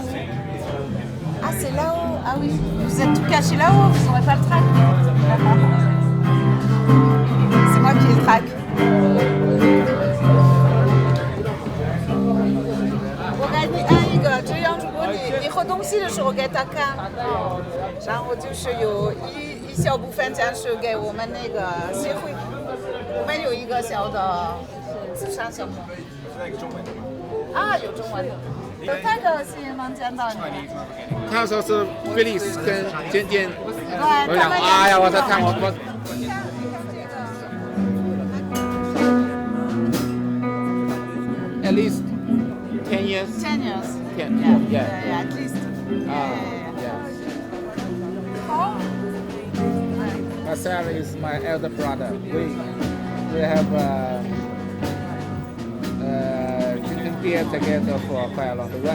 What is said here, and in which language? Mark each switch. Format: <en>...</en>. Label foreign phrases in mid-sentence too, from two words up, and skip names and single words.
<fr>Ah, c'est là-haut. Ah oui, vous êtes tout cachés là-haut, vous n'aurez pas le trac. C'est moi qui ai le trac.</fr> <zh>我给你按一个，这样如果你喝东西的时候给他看，然后就是有一小部分钱是给我们那个协会，我们有一个小的慈善项目。啊，有中文的。太高兴能见到你。他说是菲利斯跟尖尖，对，我想，哎呀，我在看我。</zh> <en>At least 10 years. 10 years. 10. Yeah, at least. Marcel is my elder brother. We have drinking beer together for quite a long time.</en>